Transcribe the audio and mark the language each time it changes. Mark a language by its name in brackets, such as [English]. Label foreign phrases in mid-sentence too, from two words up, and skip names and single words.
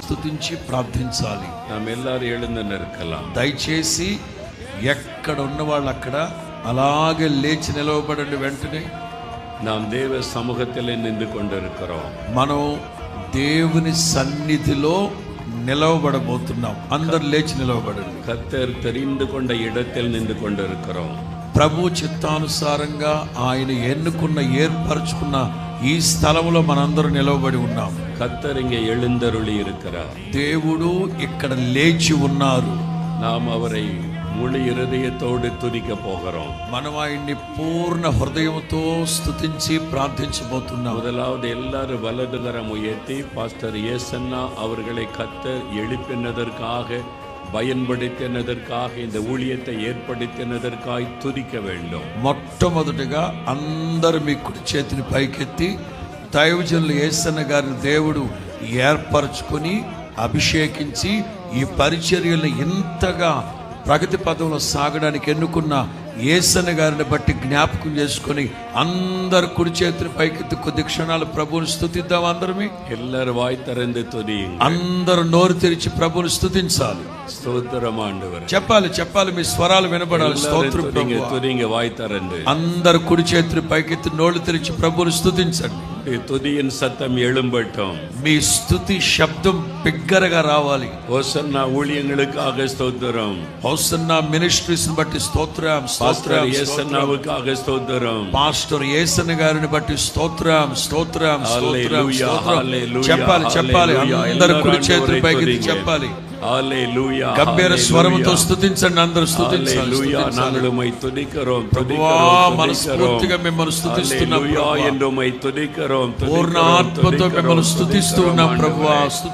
[Telugu] స్తుతించి ప్రార్థించాలి. [Tamil] நாமெல்லாரும் எழுந்து நிற்கலாம். [Telugu] దయచేసి ఎక్కడ ఉన్న వాళ్ళు అక్కడ అలాగే లేచి నిలవబడండి. వెంటనే [Tamil] நாம் தேவ சமூகத்திலே நின்று கொண்டிருக்கிறோம். [Telugu] మనం దేవుని సన్నిధిలో నిలవబడబోతున్నాం. అందరు లేచి నిలవబడండి. [Tamil] கர்த்தர் தெரிந்து கொண்ட இடத்தில் நின்று கொண்டிருக்கிறோம். [Telugu] ప్రభు చిత్తానుసారంగా ఆయన ఎన్నుకున్న ఏర్పరచుకున్న ఈ స్థలంలో మనందరూ నిలవబడి ఉన్నాం. [Tamil] கர்த்தர் இங்கே எழுந்தருளி இருக்கிறார். [Telugu] దేవుడు ఇక్కడ లేచి ఉన్నారు. [Tamil] நாம் அவரை முழு இருதயத்தோடு துதிக்க போகிறோம். [Telugu] మనం ఆయన్ని పూర్ణ హృదయంతో స్తుతించి ప్రార్థించబోతున్నాం. [Tamil] முதலாவது எல்லாரும் வலது கரம் உயர்த்தி பாஸ்டர் ஏசன்னா அவர்களை கர்த்தர் எழுப்பினதற்காக, பயன்படுத்தினதற்காக, இந்த ஊழியத்தை ஏற்படுத்தினதற்காக துதிக்க வேண்டும். [Telugu] మొట్టమొదటిగా అందరూ మీ కుడి చేతిని పైకెత్తి దైవజనులు యేసన్న గారిని దేవుడు ఏర్పరచుకొని అభిషేకించి ఈ పరిచర్యలను ఇంతగా ప్రగతి పదంలో సాగడానికి ఎన్నుకున్న యేసన్న గారిని బట్టి జ్ఞాపకం చేసుకొని అందరు కుడి చేతిని పైకెత్తి కొద్ది క్షణాలు ప్రభువుని స్తుతిద్దాం. అందరమే [Tamil] எல்லாரும் வாய் திறந்து துதியுங்கள். [Telugu] అందరూ నోరు తెరిచి ప్రభువుని స్తుతించాలి. స్తోత్రం ఆండవరే. చెప్పాలి మీ స్వరాలు వినబడాలి. స్తోత్రం ప్రభువా. [Tamil] துதிங்க வாய் திறந்து. [Telugu] అందరు కుడి చేతిని పైకెత్తి నోళ్ళు తెరిచి ప్రభువుని స్తుతించండి. [Tamil] துதியின் சத்தம் எழும்பட்டும். [Telugu] మీ స్తుతి శబ్దం బిగ్గరగా రావాలి. [Tamil] హోసన్నా ஊழியங்களுக்காக ஸ்தோத்திரம். [Telugu] హోసన్నా మినిస్ట్రీస్ బట్టి స్తోత్రం. [Tamil] பாஸ்டர் ஏசன்னாவுக்காக ஸ்தோத்திரம். [Telugu] పాస్టర్ యేసన్న గారిని బట్టి స్తోత్రం. హల్లెలూయా, హల్లెలూయా. చెప్పాలి అందరు కుడి చేతుల పైకి చెప్పాలి. హల్లెలూయా. గంభీర స్వరంతో స్తుతించండి. అందరూ స్తుతించాలి. [Tamil] హల్లెలూయా. నాங்கள் உம்மை துதிக்கிறோம். [Telugu] మనస్ఫూర్తిగా మిమ్మల్ని స్తుతిస్తున్నాం. [Tamil] హల్లెలూయా என்று உம்மை துதிக்கிறோம். [Telugu] పూర్ణ ఆత్మతో మిమ్మల్ని స్తుతిస్తూ ఉన్నాం ప్రభువా.